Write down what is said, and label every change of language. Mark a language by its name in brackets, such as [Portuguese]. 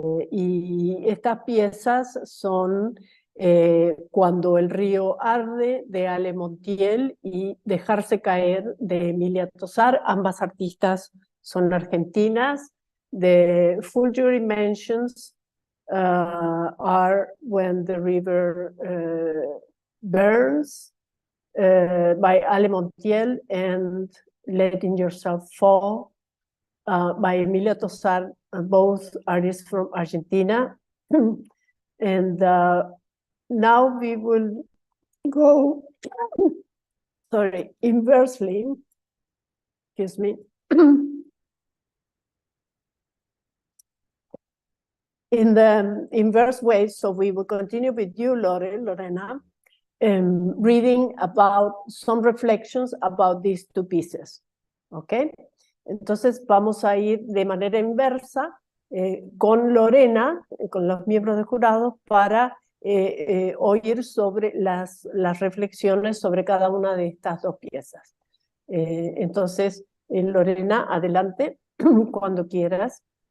[Spanish] Y estas piezas son Cuando el río arde, de Ale Montiel, y Dejarse caer, de Emilia Tosar. Ambas artistas son argentinas. [English] The full jury mentions are When the River Burns, by Ale Montiel, and Letting Yourself Fall, by Emilia Tosar, both artists from Argentina. And now we will go, sorry, inversely, excuse me. In the inverse way, so we will continue with you, Lorena, reading about some reflections about these two pieces, okay? [Spanish] Entonces vamos a ir de manera inversa con Lorena, con los miembros del jurado, para oír sobre las reflexiones sobre cada una de estas dos piezas. Entonces, Lorena, adelante, cuando quieras,